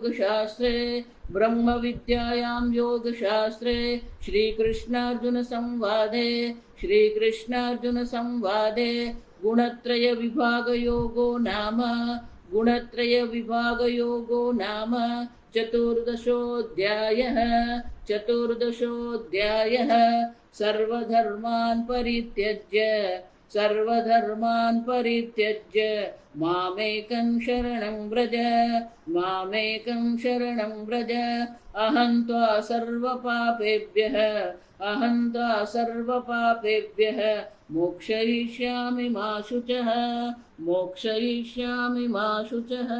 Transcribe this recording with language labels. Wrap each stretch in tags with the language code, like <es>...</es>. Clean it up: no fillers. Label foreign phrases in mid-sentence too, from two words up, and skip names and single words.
<sa>योगशास्त्रे श्रीकृष्णार्जुनसंवादे गुणत्रयविभागयोगो नाम चतुर्दशोऽध्यायः। सर्वधर्मान् परित्यज्य सर्वधर्मान परित्यज्य मामेकं शरणं व्रज, मामेकं शरणं व्रज. अहं त्वा सर्वपापेभ्यः मोक्षयिष्यामि मा शुचः, मोक्षयिष्यामि मा शुचः.</sa>